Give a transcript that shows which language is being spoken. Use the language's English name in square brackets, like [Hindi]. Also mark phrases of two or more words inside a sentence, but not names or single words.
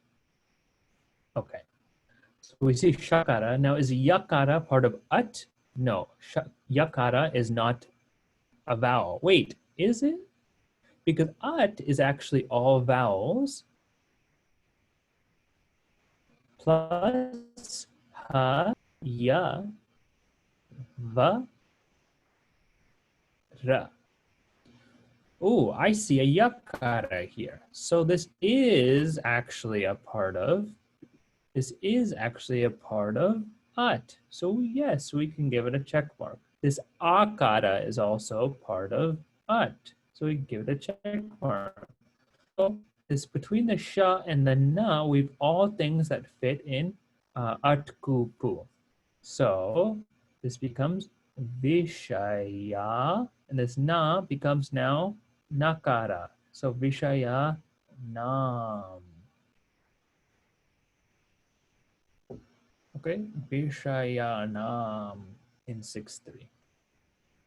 [English] Okay. So we see shakara. Now, is yakara part of at? No. Yakara is not a vowel. Wait, is it? Because at is actually all vowels plus ha, ya, va, ra. Oh, I see a yakara here. So this is actually a part of at. So yes, we can give it a check mark. This akara is also part of at. So we give it a check mark. So this between the sha and the na, we've all things that fit in at kupu. So this becomes Vishaya, and this na becomes now nakara. So [Sanskrit] Vishaya nam. [English] Okay, [Sanskrit] Vishaya nam [English] in 6-3.